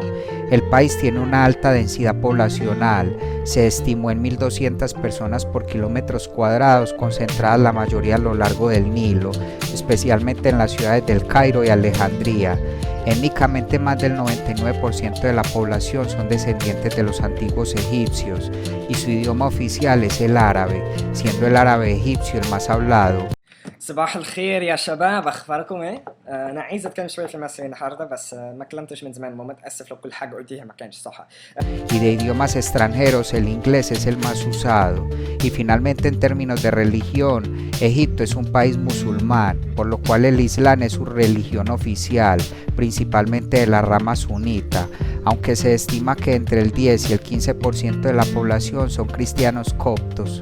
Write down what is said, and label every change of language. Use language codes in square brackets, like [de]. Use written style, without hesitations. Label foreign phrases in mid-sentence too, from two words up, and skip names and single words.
[es] El país tiene una alta densidad poblacional, se estimó en 1.200 personas por kilómetros cuadrados, concentradas la mayoría a lo largo del Nilo, especialmente en las ciudades del Cairo y Alejandría. Étnicamente más del 99% de la población son descendientes de los antiguos egipcios y su idioma oficial es el árabe, siendo el árabe egipcio el más hablado. [ar] صباح الخير يا شباب، اخباركم ايه؟ انا عايز اتكلم شويه في المصري النهارده بس ما كلمتش من زمان متاسف لو كل حاجه قلتيها ما كانش صح. [es] Y de idiomas extranjeros el inglés es el más usado. Y finalmente en términos de religión, Egipto es un país musulmán, por lo cual el Islam es su religión oficial, principalmente de la rama sunita, aunque se estima que entre el 10 y el 15% de la población son cristianos coptos.